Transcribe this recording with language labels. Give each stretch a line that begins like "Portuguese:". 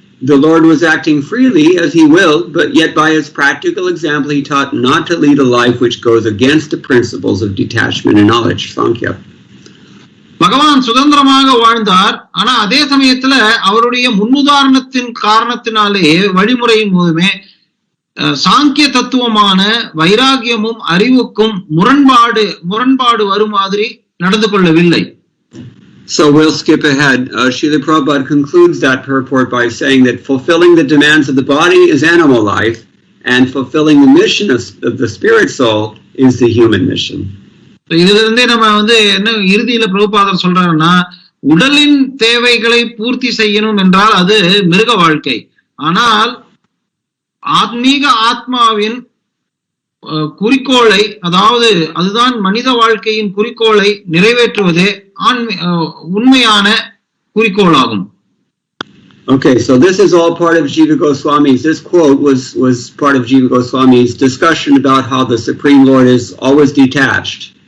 English: The Lord was acting freely as he willed, but yet by his practical example he taught not to lead a life which goes against the principles of detachment and knowledge, Sankhya.
Tamil: பகவான் சுதந்திரமாக வாழ்ந்தார். ஆனா அதே சமயத்துல அவருடைய முன்னுதாரணத்தின் காரணத்தினாலே வழிமுறையின் போதுமே சாங்கிய தத்துவமான வைராகியமும் அறிவுக்கும் முரண்பாடு வரும் மாதிரி நடந்து கொள்ளவில்லை.
English: So we'll skip ahead. Srila Prabhupada concludes that purport by saying that fulfilling the demands of the body is animal life and fulfilling the mission of the spirit soul is the human mission.
Tamil: இதுல இருந்தே நம்ம என்ன இறுதியில பிரபுபாதர் சொல்றாருன்னா உடலின் தேவைகளை பூர்த்தி செய்யணும் என்றால் அது மிருக வாழ்க்கை. ஆனால் ஆத்மீக ஆத்மாவின் குறிக்கோளை அதாவது அதுதான் மனித வாழ்க்கையின் குறிக்கோளை நிறைவேற்றுவதே உண்மையான குறிக்கோளாகும்.
English: Okay, so this is all part of Jiva Goswami's. This quote was part of Jiva Goswami's discussion about how the Supreme Lord is always detached.